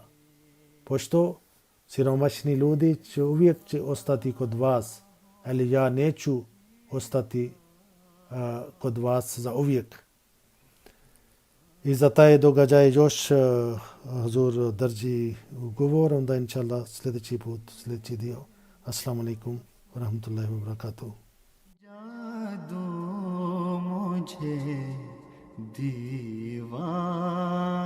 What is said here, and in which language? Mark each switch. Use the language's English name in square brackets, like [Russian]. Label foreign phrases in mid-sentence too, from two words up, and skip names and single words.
[Bosnian] Pošto siromašni ljudi će uvijek ostati kod vas, ali ja neću ostati kod vas za uvijek. I za taj događaj još Hazur drži govor, onda inšallah sljedeći put, sljedeći dio. [Arabic] السلام عليكم ورحمة الله وبركاته. [Hindi] जादू मुझे दीवाना